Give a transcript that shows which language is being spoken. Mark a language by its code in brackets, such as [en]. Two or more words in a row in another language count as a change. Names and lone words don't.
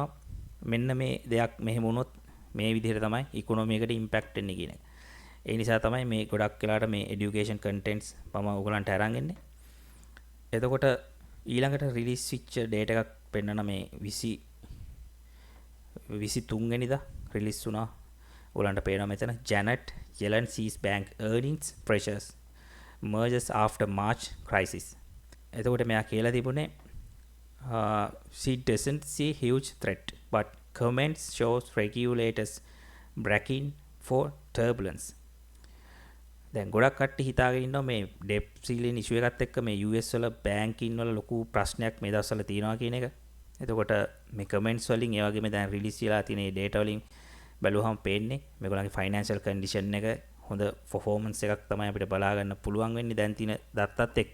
[si] මෙන්න මේ දෙයක් මෙහෙම වුණොත් මේ විදිහට තමයි economy එකට impact වෙන්නේ කියන එක. ඒ නිසා තමයි මේ ගොඩක් වෙලාවට මේ [en] education contents [si] මම ඔයගලන්ට අරන් ඉන්නේ. එතකොට ඊළඟට release වෙච්ච data එකක් පෙන්නන මේ 23 වෙනිදා release වුණා. ඔයගලන්ට පේනවා මෙතන [en] Janet Yellen sees bank earnings pressures merges after March crisis. [si] එතකොට මෙයා කියලා තිබුණේ [en] she doesn't see huge threat but comments shows regulators bracing for turbulence. [si] දැන් ගොඩක් කට්ටිය හිතාගෙන ඉන්නවා මේ [en] debt ceiling issue [si] එකත් එක්ක මේ US වල banking වල ලොකු ප්‍රශ්නයක් මේ දවස්වල තියෙනවා කියන එක. එතකොට මේ comments වලින් ඒ වගේම දැන් release වෙලා තියෙන මේ data වලින් බැලුවහම පේන්නේ මේගොල්ලන්ගේ [en] financial condition [si] එක හොඳ performance එකක් තමයි අපිට බලා ගන්න පුළුවන් වෙන්නේ දැන් තියෙන දත්තත් එක්ක.